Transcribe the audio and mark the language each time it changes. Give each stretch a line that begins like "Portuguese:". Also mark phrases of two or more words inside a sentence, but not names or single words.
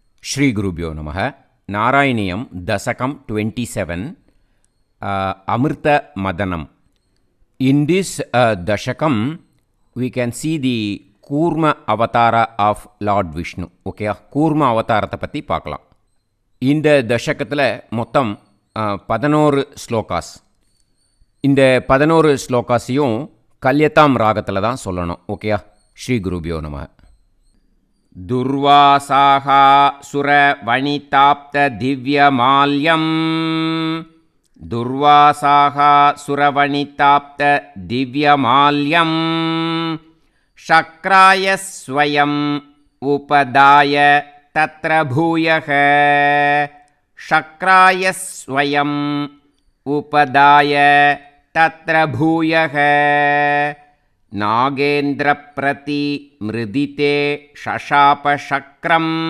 Sanskrit: श्री गुरुभ्यो नमः.
English: Narayiniyam Dasakam 27 Amrita Madanam. In this Dashakam, we can see the Kurma Avatara of Lord Vishnu.
Tamil: Okay, Kurma Avatarata பத்தி பார்க்கலாம். இந்த தசகத்தில் மொத்தம் 11 ஸ்லோகாஸ். இந்த 11 ஸ்லோகாஸையும் கல்யதாம் ராகத்தில் தான் சொல்லணும்.
Sanskrit: ஓகேயா? श्री गुरुभ्यो नमः. दुर्वासाः सुर वनिताप्त दिव्यमाल्यम्. दुर्वासाः सुरवनिताप्त दिव्यमाल्यम्. शक्राय स्वयं उपदाय तत्र भूयः. शक्राय स्वयं उपदाय तत्र भूयः. नागेन्द्रप्रति मृदिते शशाप शक्रं.